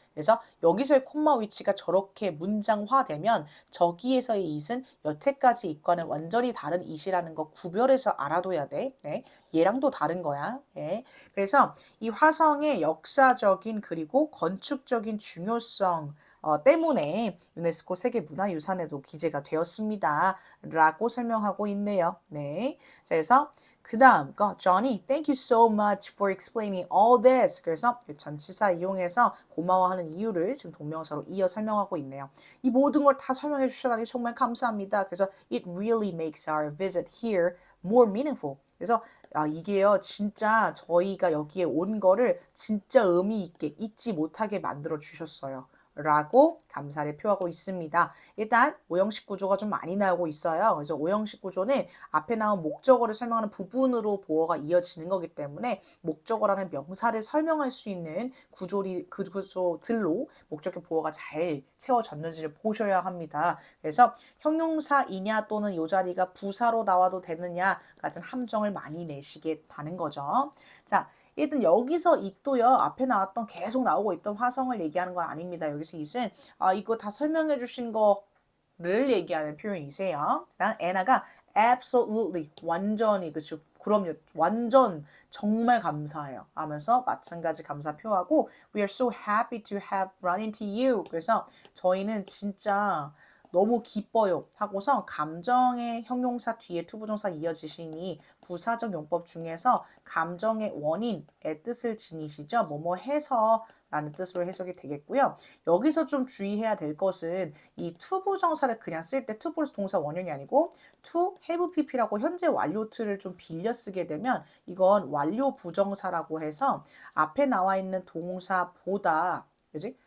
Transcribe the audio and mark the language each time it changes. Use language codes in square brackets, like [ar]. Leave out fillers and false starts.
[ko] 그래서 여기서의 콤마 위치가 저렇게 문장화되면 저기에서의 it은 여태까지 it과는 완전히 다른 it이라는 거 구별해서 알아둬야 돼. 네. 얘랑도 다른 거야. 네. 그래서 이 화성의 역사적인 그리고 건축적인 중요성 때문에 유네스코 세계문화유산에도 기재가 되었습니다. 라고 설명하고 있네요. 네. 자, 그래서 그 다음 거 [en] Johnny, thank you so much for explaining all this. [ko] 그래서 전치사 이용해서 고마워하는 이유를 지금 동명사로 이어 설명하고 있네요. 이 모든 걸 다 설명해 주셔서 정말 감사합니다. 그래서 [en] it really makes our visit here more meaningful. [ko] 그래서 이게요 진짜 저희가 여기에 온 거를 진짜 의미 있게 잊지 못하게 만들어 주셨어요. 라고 감사를 표하고 있습니다. 일단 오형식 구조가 좀 많이 나오고 있어요. 그래서 오형식 구조는 앞에 나온 목적어를 설명하는 부분으로 보어가 이어지는 거기 때문에 목적어라는 명사를 설명할 수 있는 구조들로 목적격 보어가 잘 채워졌는지를 보셔야 합니다. 그래서 형용사이냐 또는 이 자리가 부사로 나와도 되느냐 같은 함정을 많이 내시게 하는 거죠. 자, 일단 여기서 it도요. 앞에 나왔던 계속 나오고 있던 화성을 얘기하는 건 아닙니다. 여기서 it은 이거 다 설명해 주신 거를 얘기하는 표현이세요. 그다음 Anna가 absolutely 완전히 그쵸. 그럼요. 완전 정말 감사해요. 하면서 마찬가지 감사 표하고 [en] We are so happy to have run into you. [ko] 그래서 저희는 진짜 너무 기뻐요 하고서 감정의 형용사 뒤에 투부정사 이어지시니 부사적 용법 중에서 감정의 원인의 뜻을 지니시죠. 뭐뭐 해서 라는 뜻으로 해석이 되겠고요. 여기서 좀 주의해야 될 것은 이 투부정사를 그냥 쓸 때 to 플러스 동사 원형이 아니고 to have pp라고 현재 완료 to를 좀 빌려 쓰게 되면 이건 완료 부정사라고 해서 앞에 나와 있는 동사보다 그지?